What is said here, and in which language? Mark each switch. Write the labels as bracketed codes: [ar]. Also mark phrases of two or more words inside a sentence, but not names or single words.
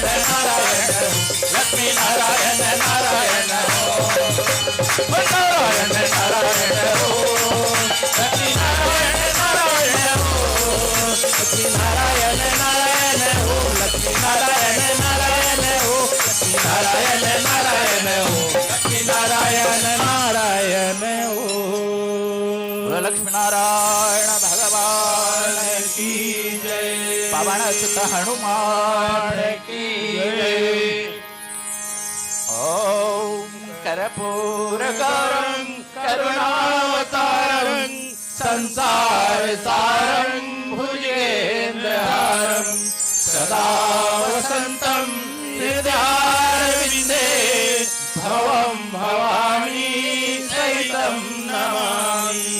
[sa] नारायण ओम लक्ष्मी नारायण नारायण ओम नारायण नारायण ओम लक्ष्मी नारायण नारायण ओम लक्ष्मी नारायण नारायण ओम लक्ष्मी नारायण नारायण ओम लक्ष्मी नारायण नारायण ओम लक्ष्मी नारायण नारायण ओम [hi] लक्ष्मी नारायण भगवान की जय पवन सुत हनुमान की जय [sa] ओम कर्पूर गौरम करुणावतारं संसार सारं भुजगेन्द्रहारं सदा वसन्तं हृदयारविन्दे भवं भवानी सहितं नमामि